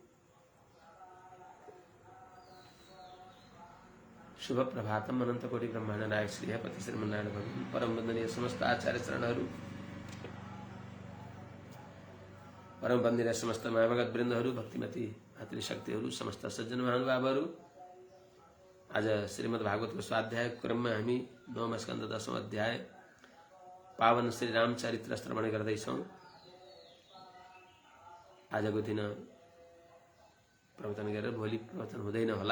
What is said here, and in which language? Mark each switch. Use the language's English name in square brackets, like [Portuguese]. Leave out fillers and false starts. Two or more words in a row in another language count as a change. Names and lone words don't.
[Sanskrit] शुभ प्रभातम। [Nepali] अनंत कोटि ब्रह्मांड नायक श्री पति श्रीमन्नारायण भगवान परम वंदनीय समस्त आचार्य शरणहरू, परम वंदनीय समस्त महाभगत वृन्दहरू, भक्तिमती मातृशक्तिहरू, समस्त सज्जन महानुभावहरू, आज श्रीमद् भागवतको स्वाध्याय क्रममा हामी 9 स्कन्द 10औं अध्याय पावन श्री रामचरित्र श्रवण गर्दैछौं। आजको दिन प्रवचन गरेर भोलि प्रवचन हुँदैन होला।